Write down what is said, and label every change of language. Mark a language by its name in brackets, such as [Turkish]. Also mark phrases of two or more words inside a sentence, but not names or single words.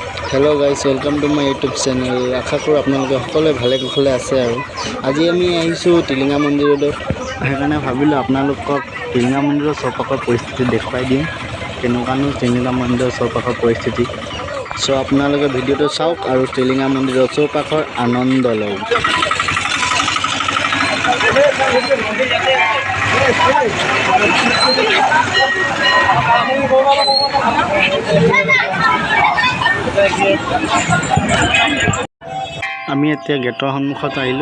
[English] Hello guys, welcome to my YouTube channel. [Assamese] আশা কৰোঁ আপোনালোকে সকলে ভালে কুশলে আছে। আজি আমি আহিছোঁ টিলিঙা মন্দিৰলৈ। সেইকাৰণে ভাবিলোঁ আপোনালোকক টিলিঙা মন্দিৰৰ চৌপাশৰ পৰিস্থিতি দেখুৱাই দিওঁ, কেনেকুৱানো টিলিঙা মন্দিৰৰ চৌপাশৰ পৰিস্থিতি। সো আপোনালোকে ভিডিঅ'টো চাওক আৰু টিলিঙা মন্দিৰৰ চৌপাশৰ আনন্দ লওক। আমি এতিয়া গেটৰ সন্মুখত আহিলোঁ।